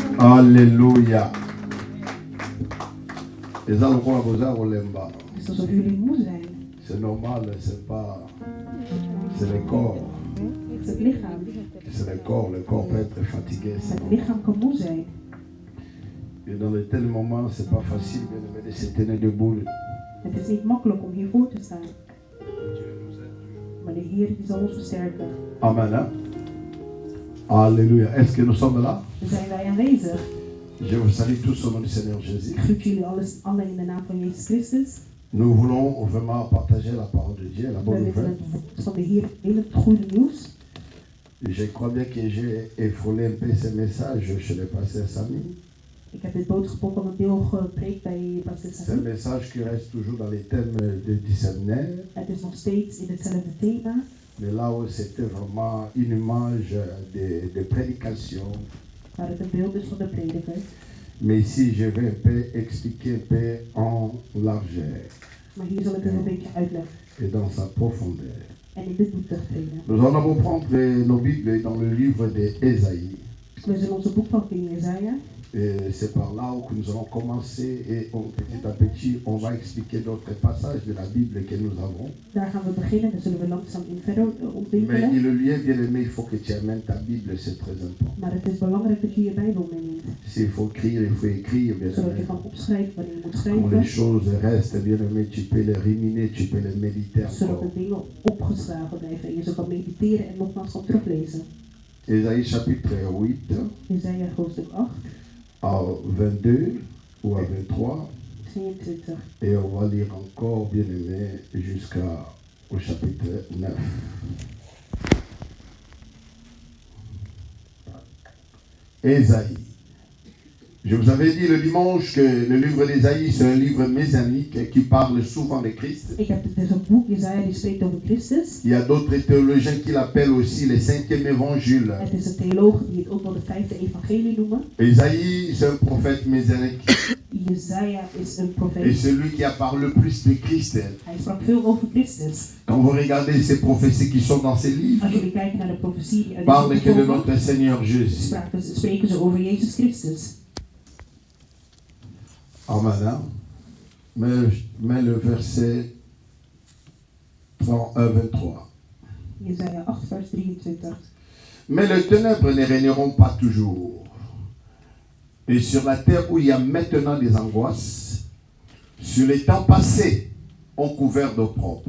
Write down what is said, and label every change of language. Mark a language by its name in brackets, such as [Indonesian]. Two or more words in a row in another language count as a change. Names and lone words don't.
[French] Alléluia. [Dutch] Dus alsof jullie moe zijn. [French] C'est normal, c'est le corps. [Dutch] Het is het lichaam. [French] C'est le corps peut être fatigué. [Dutch] Het lichaam kan moe zijn. [French] Et dans de tels moments, c'est pas facile de se tenir debout. [Dutch] Het is niet makkelijk om hiervoor te staan. Maar de Heer die zal ons versterken. [French] Amen. Hein? Alléluia. Est-ce que nous sommes là? [Dutch] Zijn wij aanwezig? [French] Je vous salue tous au nom du Seigneur Jésus. [Dutch] Ik groet jullie allen in de naam van Jezus Christus. [French] Nous voulons vraiment partager la parole de Dieu, la bonne nouvelle. [Dutch] Van de Heer in het goede nieuws. [French] Je crois bien que j'ai effleuré un peu ce message chez le pasteur Samy. [Dutch] Ik heb dit boodschap ook al een deel gepreekt bij pastor Samy. [French] C'est un message qui reste toujours dans les thèmes du séminaire. [Dutch] Het is nog steeds in hetzelfde thema. [French] Mais là où c'était vraiment une image de prédication. [Dutch] Waar het een beeld is van de prediker. [French] Mais ici, je vais un peu expliquer un peu en largeur. [Dutch] Maar hier zal ik het een beetje uitleggen. [French] Et dans sa profondeur. [Dutch] En in de diepte treden. [French] Nous allons prendre nos Bibles dans le livre d'Ésaïe. [Dutch] We zullen onze boek pakken in Jesaja. [French] Et c'est par là où nous allons commencer et petit à petit, on va expliquer d'autres passages de la Bible que nous avons. [Dutch] Daar gaan we beginnen, daar zullen we langzaam in verder ontwikkelen. [French] Mais il est bien aimé, il faut que tu amènes ta Bible, c'est très important. [Dutch] Maar het is belangrijk dat je je Bijbel meeneemt. [French] S'il faut écrire, il faut écrire, bien [Dutch] Zodat je [French] sûr. [Dutch] kan opschrijven wanneer je moet [French] Quand [Dutch] schrijven. [French] les choses restent, bien aimé, tu peux les ruminer, tu peux les méditer [Dutch] Zodat [French] encore. [Dutch] de dingen opgeslagen blijven en je ze kan mediteren en nogmaals kan teruglezen. [French] Ésaïe chapitre 8, [Dutch] Jesaja hoofdstuk 8, [French] à 22 ou à 23. 22. Et on va lire encore, bien aimé, jusqu'au chapitre 9. Ésaïe. Je vous avais dit le dimanche que le livre d'Ésaïe, c'est un livre messianique qui parle souvent de Christ. [Dutch] Ik heb dus een boek, Jesaja, die spreekt over Christus. [French] Il y a d'autres théologiens qui l'appellent aussi le cinquième évangile. [Dutch] Het is een theoloog die het ook wel de vijfde evangelie noemen. [French] Ésaïe, c'est un prophète messianique. [Dutch] Jesaja is een [French] Et [Dutch] profeet. [French] celui qui a parlé le plus de Christ. [Dutch] Hij sprak veel over Christus. [French] Quand vous regardez ces prophéties qui sont dans ces livres, [Dutch] Als jullie kijken naar de profetie die uit [French] parlent [Dutch] deze [French] que de [Dutch] boek komen, [French] notre Seigneur Jésus. [Dutch] spreken ze over Jezus Christus. [French] Amen. Hein? Mais le verset 23. [Dutch] Jesaja 8 vers 23. [French] Mais les ténèbres ne régneront pas toujours. Et sur la terre où il y a maintenant des angoisses, sur les temps passés, ont couvert d'opprobre.